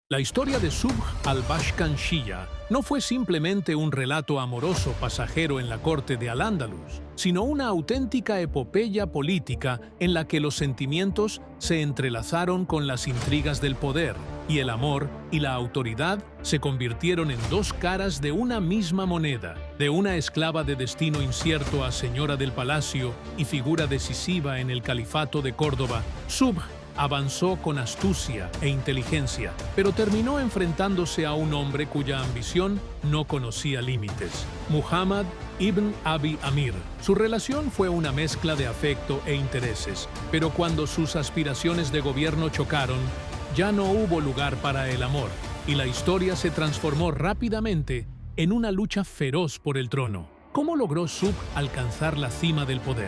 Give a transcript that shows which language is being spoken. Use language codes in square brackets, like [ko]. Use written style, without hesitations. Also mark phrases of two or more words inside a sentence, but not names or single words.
[es] La historia de Subh al-Bashkanshiya no fue simplemente un relato amoroso pasajero en la corte de Al-Ándalus, sino una auténtica epopeya política en la que los sentimientos se entrelazaron con las intrigas del poder, y el amor y la autoridad se convirtieron en dos caras de una misma moneda. De una esclava de destino incierto a señora del palacio y figura decisiva en el califato de Córdoba, Subh avanzó con astucia e inteligencia, pero terminó enfrentándose a un hombre cuya ambición no conocía límites: Muhammad ibn Abi Amir. Su relación fue una mezcla de afecto e intereses, pero cuando sus aspiraciones de gobierno chocaron, ya no hubo lugar para el amor, y la historia se transformó rápidamente en una lucha feroz por el trono. ¿Cómo logró Subh alcanzar la cima del poder?